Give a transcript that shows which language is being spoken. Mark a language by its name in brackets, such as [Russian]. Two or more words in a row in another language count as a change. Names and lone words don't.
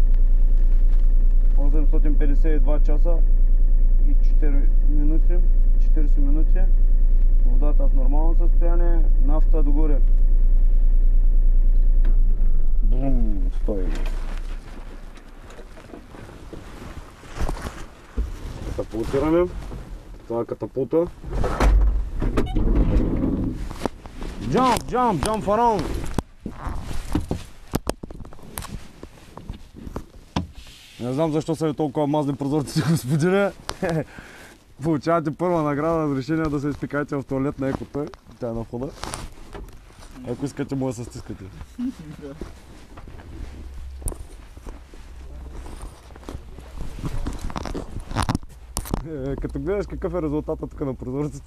[Bulgarian] 852 часа и 4 минути, 40 минути. Водата в нормално състояние, нафта догоре. Бум, стой. Катапултираме. Това е катапулта. [English] Jump, jump, jump around. [Bulgarian] Не знам защо са ви толкова мазни прозорците, господине. Получавате първа награда, разрешение да се изпикаете в туалет на екота. Тя е на входа. Ако искате, може да се стискате. Като гледаш какъв е резултатът тук на прозорците.